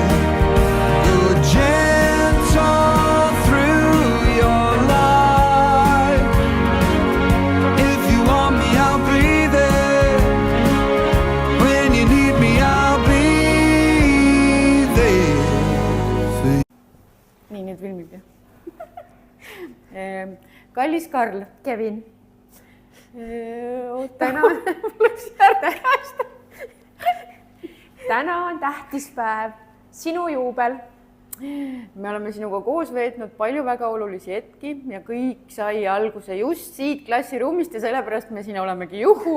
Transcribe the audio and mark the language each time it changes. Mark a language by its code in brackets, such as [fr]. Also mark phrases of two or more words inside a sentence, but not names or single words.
[en] You're gentle through your life. If you want me, I'll be there. When you need me, I'll be there. [et] Nii, nüüd filmib ju. Kallis Karl, Kevin. Täna on tähtis päev, sinu juubel. Me oleme sinuga koos veetnud palju väga olulisi hetki ja kõik sai alguse just siit klassiruumist ja sellepärast me siin olemegi juhu.